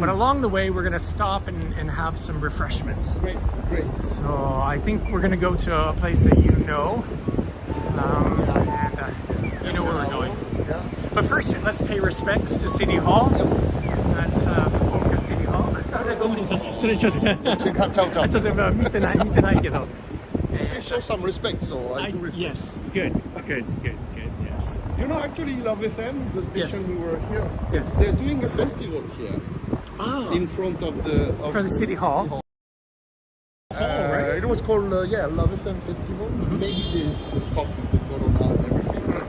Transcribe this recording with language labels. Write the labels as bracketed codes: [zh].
[en] But along the way, we're gonna stop and have some refreshments. Great. So I think we're gonna go to a place that you know. You know where we're going. Yeah. But first, let's pay respects to City Hall. That's Fukuoka City Hall. [ja] ごめんなさい。それちょっと。ちょっと見てないけど。 [en] Show some respect, so I do respect. Yes, good. Yes. You know, actually, Love FM, the station we were here, Yes. they're doing a festival here Oh. in front of the From the City Hall. It was called Love FM Festival. Maybe they stopped with the corona and everything.